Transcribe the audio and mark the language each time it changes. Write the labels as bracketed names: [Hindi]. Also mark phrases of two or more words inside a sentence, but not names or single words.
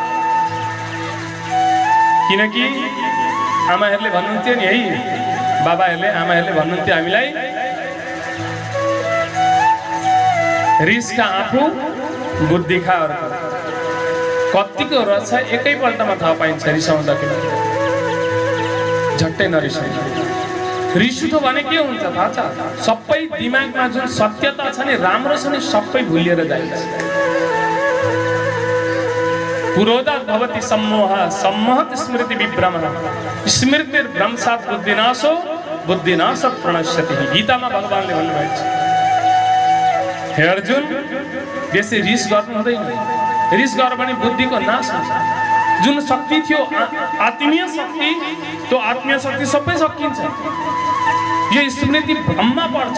[Nepali] किनकि आमाहरूले भन्नुहुन्थ्यो नि है, बाबाहरूले आमाहरूले भन्नुहुन्थ्यो हामीलाई, रिसका आफू बुद्धि खा अर्को। कतिको रहेछ एकैपल्टमा थाहा पाइन्छ रिसाउँदाखेरि, झट्टै नरिसाउनु। रिस उठ्यो भने के हुन्छ थाहा छ? सबै दिमागमा जुन सत्यता छ नि, राम्रो छ नि, सबै भुलिएर जान्छ। [Sanskrit] पुरोधात् भवति सम्मोह, सम्मोहत स्मृति विभ्रमः, स्मृतिर्भ्रंशात् बुद्धिनाशो, बुद्धिनाशात् प्रणश्यति। [Nepali] गीतामा भगवानले भन्नुभएको छ, हे अर्जुन, बेसी रिस गर्नु हुँदैन। रिस गर भने बुद्धिको नाश हुन्छ। जुन शक्ति थियो आत्मीय शक्ति, त्यो आत्मीय शक्ति सबै सकिन्छ। यो स्मृति भ्रममा पर्छ।